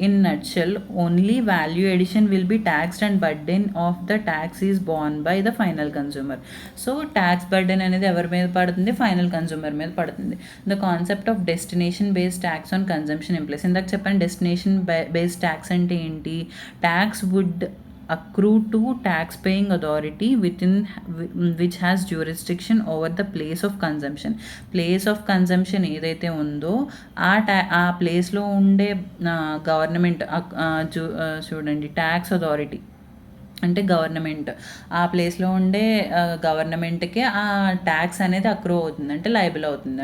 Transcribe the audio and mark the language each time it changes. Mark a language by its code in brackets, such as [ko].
[en] In nutshell only value addition will be taxed and burden of the tax is borne by the final consumer. [te] So tax burden అనేది ఎవరి మీద పడుతుంది? Final consumer మీద పడుతుంది. [en] The concept of destination based tax on consumption implies. [te] ఇందాక చెప్పాను [en] destination based tax [te] అంటే ఏంటి? [en] Tax would accrue to tax-paying authority within which has jurisdiction over the place of consumption. [te] Place of consumption ఏదైతే ఉందో ఆ ప్లేస్లో ఉండే గవర్నమెంట్ చూడండి, ట్యాక్స్ అథారిటీ అంటే గవర్నమెంట్, ఆ ప్లేస్లో ఉండే గవర్నమెంట్కి ఆ ట్యాక్స్ అనేది అక్రూ అవుతుంది, అంటే లయబుల్ అవుతుంది.